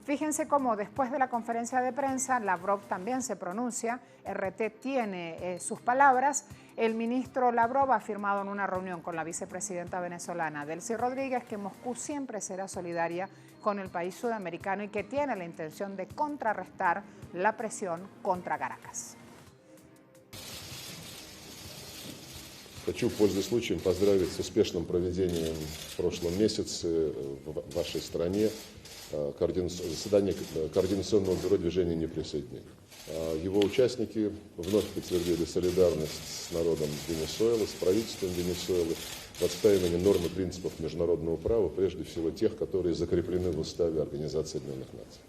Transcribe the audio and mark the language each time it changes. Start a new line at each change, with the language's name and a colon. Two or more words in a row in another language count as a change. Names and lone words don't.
Spanish: Fíjense cómo después de la conferencia de prensa, Lavrov también se pronuncia, RT tiene sus palabras. El ministro Lavrov ha afirmado en una reunión con la vicepresidenta venezolana Delcy Rodríguez que Moscú siempre será solidaria con el país sudamericano y que tiene la intención de contrarrestar la presión contra Caracas.
Russian: Хочу, пользуясь случаем, поздравить с успешным проведением в прошлом месяце в вашей стране заседание Координационного бюро движения неприсоединения. Его участники вновь подтвердили солидарность с народом Венесуэлы, с правительством Венесуэлы в отстаивании норм и принципов международного права, прежде всего тех, которые закреплены в Уставе Организации Объединенных Наций.